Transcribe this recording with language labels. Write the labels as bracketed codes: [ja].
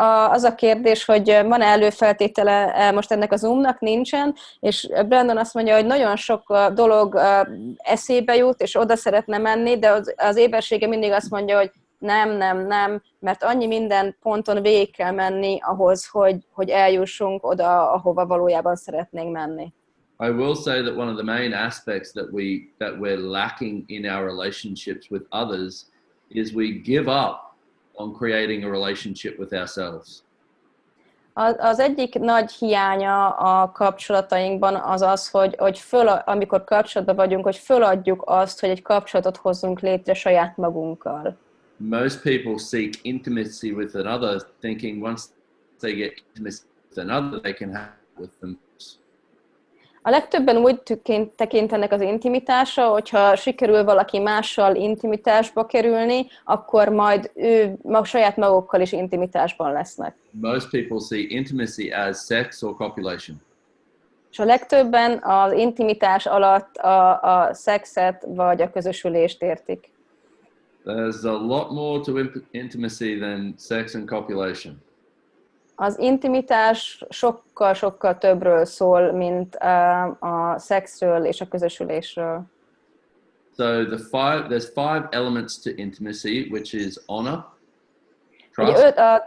[hu] Az a kérdés, hogy van-e előfeltétele most ennek a Zoomnak, nincsen, és Brendon azt mondja, hogy nagyon sok dolog eszébe jut, és oda szeretne menni, de az ébersége mindig azt mondja, hogy nem, mert annyi minden ponton végig kell menni ahhoz, hogy eljussunk oda, ahova valójában szeretnénk menni. [en] I will say that one of the main aspects that we're lacking in our relationships with others is we give up on creating a relationship with ourselves. [hu] Az egyik nagy hiánya a kapcsolatainkban az, hogy amikor kapcsolatban vagyunk, hogy föladjuk azt, hogy egy kapcsolatot hozzunk létre saját magunkkal. [en] Most people seek intimacy with another, thinking once they get intimacy with another, they can have it with them. [hu] A legtöbben úgy tekintenek az intimitásra, hogyha sikerül valaki mással intimitásba kerülni, akkor majd saját magukkal is intimitásban lesznek. [en] Most people see intimacy as sex or copulation. [hu] És a legtöbben az intimitás alatt a szexet vagy a közösülést értik. [en] There's a lot more to intimacy than sex and copulation. [hu] Az intimitás sokkal többről szól, mint a szexről és a közösülésről. [en] So there's five elements to intimacy, which is honor, trust.